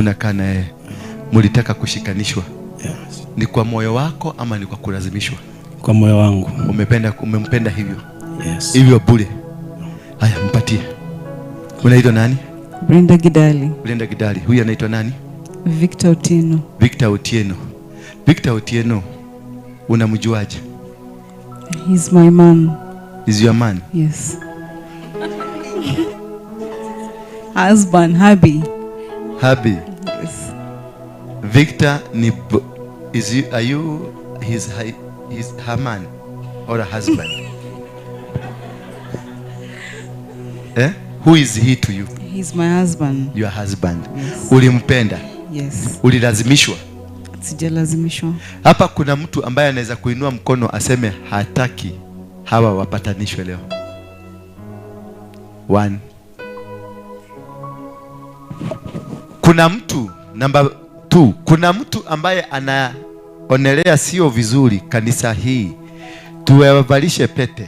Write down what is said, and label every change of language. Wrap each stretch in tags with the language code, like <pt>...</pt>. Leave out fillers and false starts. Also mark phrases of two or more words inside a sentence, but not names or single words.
<sw>Mnakaa naye. Yeah. Mlitaka kushikanishwa?</sw> <en>Yes.</en> <sw>Ni kwa moyo wako ama ni kwa kulazimishwa? Kwa moyo wangu. Umempenda hivyo?</sw> <en>Yes.</en> <sw>Hivyo bure. Haya, mpatie. Unaitwa nani? Brinda Gidali. Brinda Gidali. Huyu anaitwa nani? Victor Otieno. Victor Otieno. Victor Otieno. Unamjuaje?</sw> <en>He's my man. Is your man? Yes. Husband, hubby. Hubby. Yes. Victor ni are you his her man or a husband? Who is he to you? He's my husband. Your husband. Yes.</en> <sw>Ulimpenda?</sw> <en>Yes.</en> <sw>Ulilazimishwa? Sijalazimishwa. Hapa kuna mtu ambaye anaweza kuinua mkono aseme hataki hawa wapatanishwe leo. 1 Kuna mtu namba 2, kuna mtu ambaye anaonelea sio vizuri kanisa hii tuwavalishe pete.</sw>